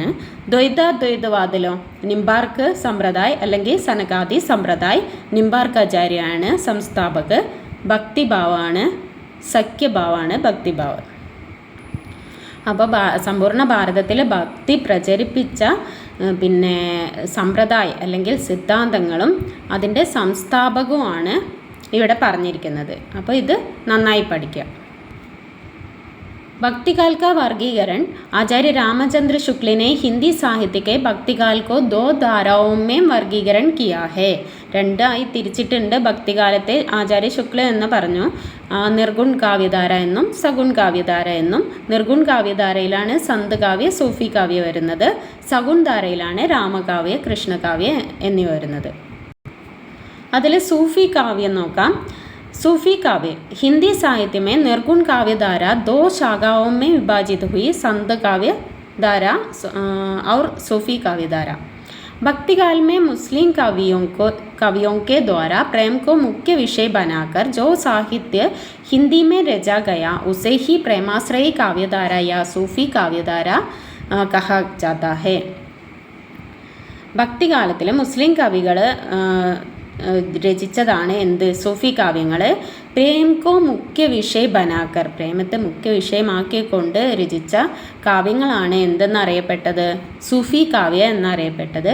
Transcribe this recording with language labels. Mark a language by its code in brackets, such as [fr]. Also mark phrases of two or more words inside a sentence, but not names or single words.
[ml] ദ്വൈതാദ്വൈതവാദിലോ നിംബാർക്ക് സമ്പ്രദായ അല്ലെങ്കിൽ സനകാദി സമ്പ്രദായ, നിംബാർക്കാചാര്യാണ് സംസ്ഥാപക്, ഭക്തിഭാവമാണ് സഖ്യഭാവമാണ് ഭക്തിഭാവം. അപ്പോൾ സമ്പൂർണ്ണ ഭാരതത്തിൽ ഭക്തി പ്രചരിപ്പിച്ച സമ്പ്രദായ അല്ലെങ്കിൽ സിദ്ധാന്തങ്ങളും അതിൻ്റെ സംസ്ഥാപകവുമാണ് ഇവിടെ പറഞ്ഞിരിക്കുന്നത്. അപ്പോൾ ഇത് നന്നായി പഠിക്കുക. [hi] भक्तिकाल का वर्गीकरण आचार्य रामचंद्र शुक्ल ने हिंदी साहित्य के भक्तिकाल को 2 धाराओं में वर्गीकरण किया है. [ml] രണ്ടായി തിരിച്ചിട്ടുണ്ട്. ഭക്തികാലത്തെ ആചാര്യ ശുക്ല എന്ന് പറഞ്ഞു, നിർഗുൺ കാവ്യധാര എന്നും സഗുൺ കാവ്യധാര എന്നും. നിർഗുൺ കാവ്യധാരയിലാണ് സന്ത് കാവ്യ, സൂഫി കാവ്യ വരുന്നത്. സഗുൺ ധാരയിലാണ് രാമകാവ്യ, കൃഷ്ണകാവ്യ എന്നിവ വരുന്നത്. അതിൽ സൂഫി കാവ്യം നോക്കാം. [hi] सूफी काव्य हिंदी साहित्य में निर्गुण काव्य धारा 2 शाखाओं में विभाजित हुई, संत काव्य धारा और सूफी काव्य धारा. भक्ति काल में मुस्लिम कवियों के द्वारा प्रेम को मुख्य विषय बनाकर जो साहित्य हिंदी में रचा गया उसे ही प्रेमाश्रयी काव्यधारा या सूफी काव्यधारा कहा जाता है. [ml] ഭക്തികാലത്തിൽ മുസ്ലിം കവികൾ രചിച്ചതാണ് എന്ത്? സൂഫി കാവ്യങ്ങൾ. [hi] प्रेम को मुख्य विषय बनाकर, [ml] പ്രേമത്തെ മുഖ്യ വിഷയമാക്കിക്കൊണ്ട് രചിച്ച കാവ്യങ്ങളാണ് എന്തെന്നറിയപ്പെട്ടത്? സൂഫി കാവ്യ എന്നറിയപ്പെട്ടത്.